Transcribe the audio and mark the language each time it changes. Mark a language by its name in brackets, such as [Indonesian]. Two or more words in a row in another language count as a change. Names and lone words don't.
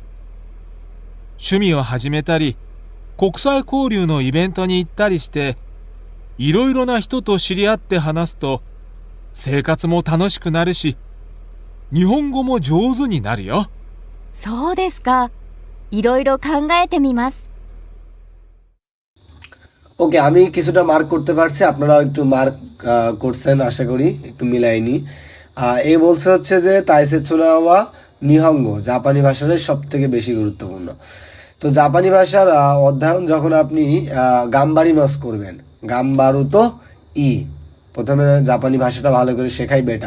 [Japanese] 趣味を始めたり、国際交流のイベントに行ったりして、いろいろな人と知り合って話すと、生活も楽しくなるし、日本語も上手になるよ。そうですか。いろいろ考えてみます。 [Bangla] ওকে, আমি কিছুটা মার্ক করতে পারছি, আপনারাও একটু মার্ক করছেন আশা করি, একটু মিলাইনি। এই বলছে হচ্ছে যে [Japanese] 大切な は 日本語 [Bangla] জাপানি ভাষার সব থেকে বেশি গুরুত্বপূর্ণ। তো জাপানি ভাষার অধ্যয়ন যখন আপনি [Japanese] がんばり ます [Bangla] করবেন, গাম্বারু তো প্রথমে জাপানি ভাষাটা ভালো করে শেখাই বেটার।